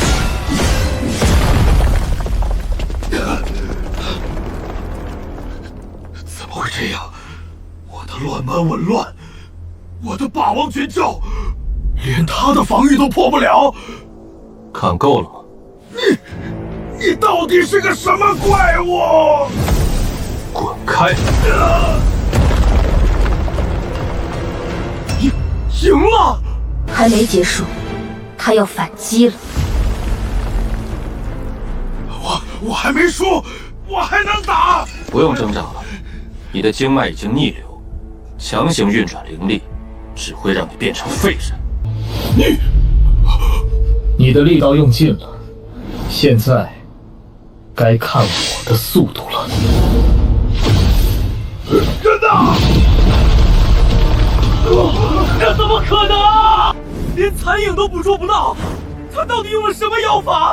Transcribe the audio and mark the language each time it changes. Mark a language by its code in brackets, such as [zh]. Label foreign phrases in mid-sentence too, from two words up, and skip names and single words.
[zh] 怎麼會這樣？我的亂蠻紊亂，我的霸王絕招连他的防御都破不了。看夠了嗎？你到底是個什麼怪物？滾開！贏了！還沒結束，他要反擊了。我還沒輸，我還能打。不用掙扎了，你的經脈已經逆流，強行運轉靈力，只會讓你變成廢人。你的力道用盡了，現在該看我的速度了。真的？这怎麼可能？連殘影都捕捉不到，他到底用了什麼妖法？